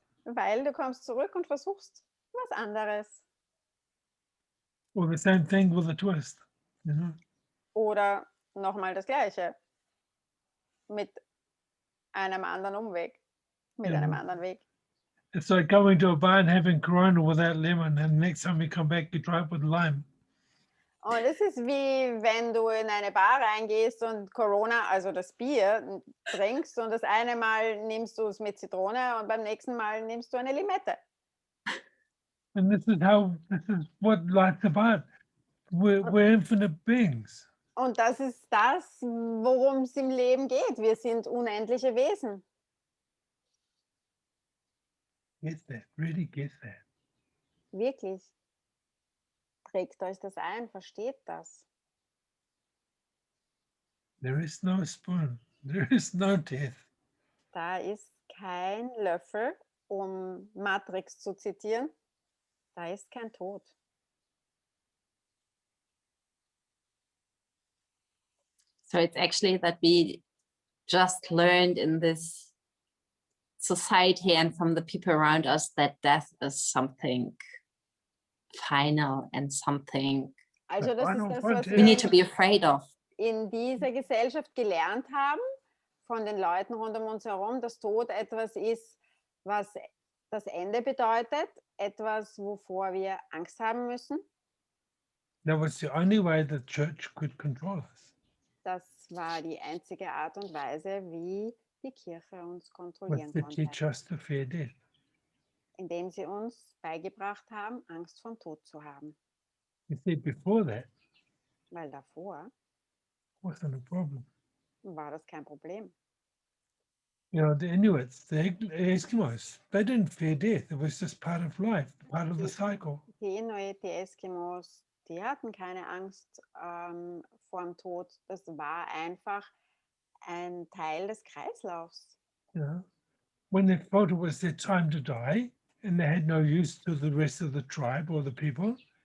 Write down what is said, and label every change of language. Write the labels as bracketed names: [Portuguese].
[German] Weil du kommst zurück und versuchst was anderes. [English] Or the same thing with a twist. You know? [German] Oder nochmal das Gleiche. Mit einem anderen Umweg. Mit einem anderen Weg. [English] It's like going to a bar and having Corona without lemon, and next time you come back, you try it with lime. [German] Und es ist wie wenn du in eine Bar reingehst und Corona, also das Bier, trinkst und das eine Mal nimmst du es mit Zitrone und beim nächsten Mal nimmst du eine Limette. [English] And this is what life's about. We're infinite beings. [German] Und das ist das, worum es im Leben geht. Wir sind unendliche Wesen. [English] Get that, really get that. [German] Wirklich. Prägt euch das ein, versteht das. [English] There is no spoon. There is no death. [German] Da ist kein Löffel, um Matrix zu zitieren. Da ist kein Tod. [English] So it's actually that we just learned in this society and from the people around us that death is something final and something [German] Also das ist das, was [English] we need to be afraid of. [German] in dieser Gesellschaft gelernt haben, von den Leuten rund um uns herum, dass Tod etwas ist, was das Ende bedeutet, etwas, wovor wir Angst haben müssen. [English] That was the only way the church could control us. [German] Das war die einzige Art und Weise, wie die Kirche uns kontrollieren [English] Was to [German] konnte, [English] teach us to fear death. [German] indem sie uns beigebracht haben, Angst vom Tod zu haben. [English] You see, before that, [German] Weil davor [English] wasn't a problem. [German] war das kein Problem. [English] You know, the Inuits, the Eskimos, they didn't fear death. It was just part of life, part of the cycle. [German] Die Inuit, die Eskimos, die hatten keine Angst vor dem Tod. Das war einfach ein Teil des Kreislaufs. [English] You know, when they felt it was their time to die, and they had no use to the rest of the tribe or the people,